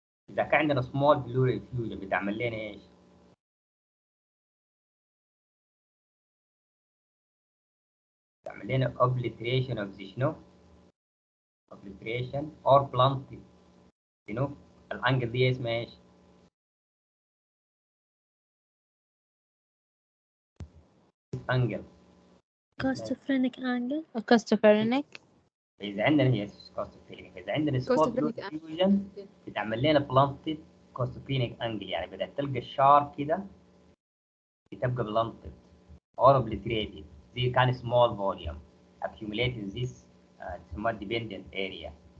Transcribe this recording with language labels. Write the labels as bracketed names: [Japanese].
[Arabic] إذا كان عندنا small pleural effusion بتعمل لنا إيش؟ تعمل لنا obliteration of the شنو؟ [English] obliteration or blunted. [Arabic] شنو؟ الأنجل دي اسمها إيش؟ أنجل. [English] Costophrenic angle. Costophrenic. [Arabic] إذا عندنا هي costophrenic. إذا عندنا small pleural effusion بتعمل لنا blunted costophrenic angle يعني بدأت تلقى الشارب كده بتبقى [English] blunted or obliterated. دي كان small volume accumulate in this تسمى dependent area.